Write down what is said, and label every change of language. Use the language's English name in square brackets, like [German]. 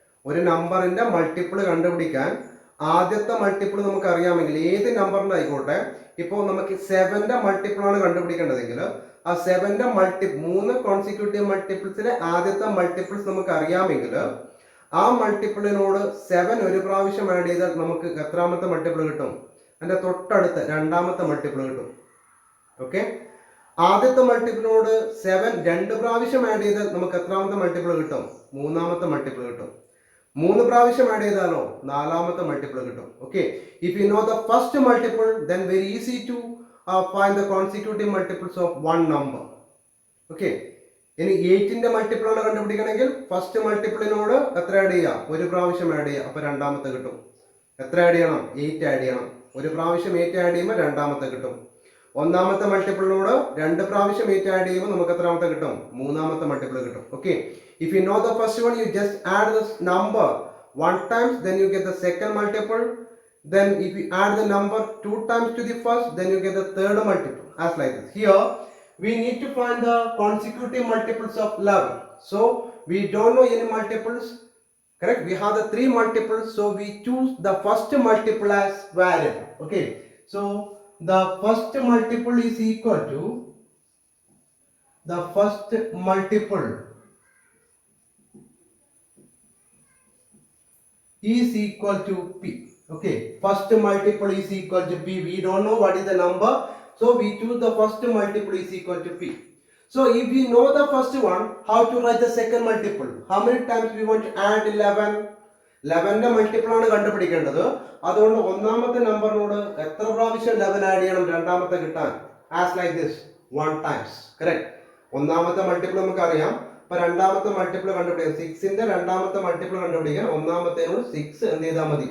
[Malayalam] ഒരു നമ്പറിന്റെ മൾട്ടിപ്പിൾ കണ്ടുപിടിക്കാൻ ആദ്യത്തെ മൾട്ടിപ്പിൾ നമുക്ക് അറിയാമെങ്കിൽ ഏത് നമ്പറിന്റെ ആയിക്കോട്ടെ, ഇപ്പോൾ നമുക്ക് 7ന്റെ മൾട്ടിപ്പിൾ ആണ് കണ്ടുപിടിക്കേണ്ടതെങ്കിൽ ആ 7ന്റെ മൂന്ന് കോൺസിക്യൂട്ടീവ് മൾട്ടിപ്പിൾസിലെ ആദ്യത്തെ മൾട്ടിപ്പിൾസ് നമുക്ക് അറിയാമെങ്കിൽ ആ മൾട്ടിപ്പിളിനോട് 7 ഒരു പ്രാവശ്യം ആഡ് ചെയ്താൽ നമുക്ക് എത്രാമത്തെ മൾട്ടിപ്പിൾ കിട്ടും? അതിന്റെ തൊട്ടടുത്ത രണ്ടാമത്തെ മൾട്ടിപ്പിൾ കിട്ടും. ഓക്കെ? ആദ്യത്തെ മൾട്ടിപ്പിളിനോട് 7 രണ്ട് പ്രാവശ്യം ആഡ് ചെയ്താൽ നമുക്ക് എത്രാമത്തെ മൾട്ടിപ്പിൾ കിട്ടും? മൂന്നാമത്തെ മൾട്ടിപ്പിൾ കിട്ടും. 3 പ്രാവശ്യം ആഡ് ചെയ്താലോ നാലാമത്തെ മൾട്ടിപ്പിൾ കിട്ടും. Okay? [English] If you know the first multiple, then very easy to find the consecutive multiples of one number. [Malayalam] Okay? ഇനി 8ന്റെ മൾട്ടിപ്പിൾ ആണ് കണ്ടുപിടിക്കണമെങ്കിൽ ഫസ്റ്റ് മൾട്ടിപ്പിളിനോട് എത്ര ആഡ് ചെയ്യാം? ഒരു പ്രാവശ്യം ആഡ് ചെയ്യാം, അപ്പൊ രണ്ടാമത്തെ കിട്ടും. എത്ര ആഡ് ചെയ്യണം? 8 ആഡ് ചെയ്യണം. ഒരു പ്രാവശ്യം 8 ആഡ് ചെയ്യുമ്പോൾ രണ്ടാമത്തെ കിട്ടും. ഒന്നാമത്തെ മൾട്ടിപ്പിളിനോട് 2 പ്രാവശ്യം 8 ആഡ് ചെയ്യുമ്പോൾ നമുക്ക് എത്രാമത്തെ കിട്ടും? മൂന്നാമത്തെ മൾട്ടിപ്പിൾ കിട്ടും. Okay? [English] If you know the first one, you just add this number 1 times, then you get the second multiple. Then if you add the number 2 times to the first, then you get the third multiple. As like this. Here, we need to find the consecutive multiples of 11. So, we don't know any multiples. Correct? We have the 3 multiples, so we choose the first multiple as variable. Okay? So, the first multiple is equal to the first multiple is equal to P. Okay, first multiple is equal to P. We don't know what is the number, so we choose the first multiple is equal to P. So if we know the first one, how to write the second multiple? How many times we want to add 11? [Malayalam] 11ന്റെ multiple ആണ് കണ്ടുപിടിക്കേണ്ടത്. അതുകൊണ്ട് ഒന്നാമത്തെ നമ്പറിനോട് എത്ര പ്രാവശ്യം 11 add ചെയ്യണം രണ്ടാമത്തെ കിട്ടാൻ? [English] As like this, 1 times. Correct? [Malayalam] ഒന്നാമത്തെ മൾട്ടിപ്പിൾ നമുക്ക് അറിയാം. അപ്പൊ രണ്ടാമത്തെ മൾട്ടിപ്പിൾ കണ്ടുപിടിക്കാൻ 6ന്റെ രണ്ടാമത്തെ മൾട്ടിപ്പിൾ കണ്ടുപിടിക്കാൻ ഒന്നാമത്തേനോട് 6 എന്ത് ചെയ്താൽ മതി?